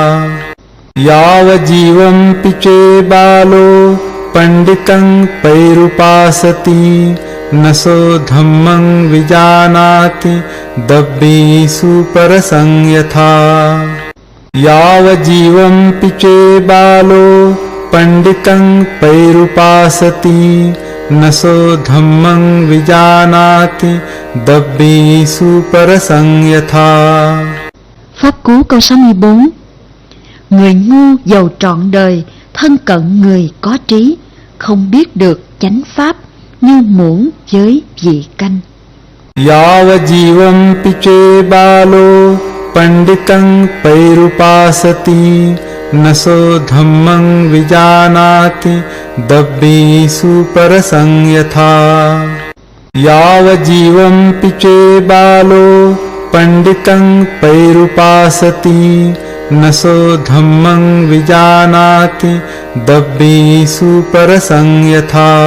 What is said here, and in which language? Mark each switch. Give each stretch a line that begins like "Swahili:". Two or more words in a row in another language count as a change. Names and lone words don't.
Pali: यावजीवंपि चे बालो पंडितं पैरुपासति न सो धम्मं विजानाति दब्बीषु परसं यथा। यावजीवंपि चे बालो पंडितं पैरुपासति न सो धम्मं विजानाति दब्बीषु परसं यथा।
Vietnamese: Pháp cú câu 64. Người ngu giàu trọn đời thân cận người có trí, không biết được chánh pháp như muỗng với vị canh.
Pali: यावजीवंपि चे बालो पंडितं पैरुपासति न सो धम्मं विजानाति दब्बीषु परसं यथा। यावजीवंपि चे बालो पंडितं पैरुपासति न सो धम्मं विजानाति दब्बीषु परसं यथा।